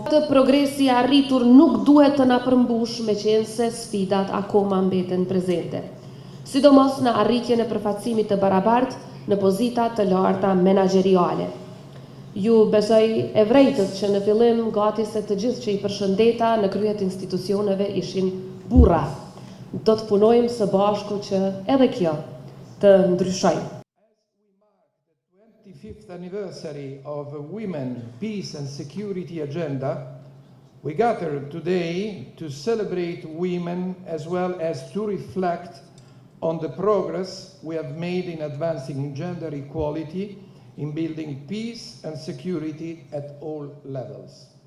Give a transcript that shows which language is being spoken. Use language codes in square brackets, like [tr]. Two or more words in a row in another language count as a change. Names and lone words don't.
[sq] Këtë progresi arritur nuk duhet të na përmbush meqense sfidat akoma mbeten prezente, sidomos në arritjen e përfaqësimit të barabartë në pozita të larta menaxheriale. Ju besoj e vërejtës që në fillim gati se të gjithë që i përshëndeta në kryet institucioneve ishin burra. Do të punojmë së bashku që edhe kjo të ndryshojë. [en] 25th anniversary of the Women, Peace and Security Agenda, we gather today to celebrate women as well as to reflect on the progress we have made in advancing gender equality, in building peace and security at all levels.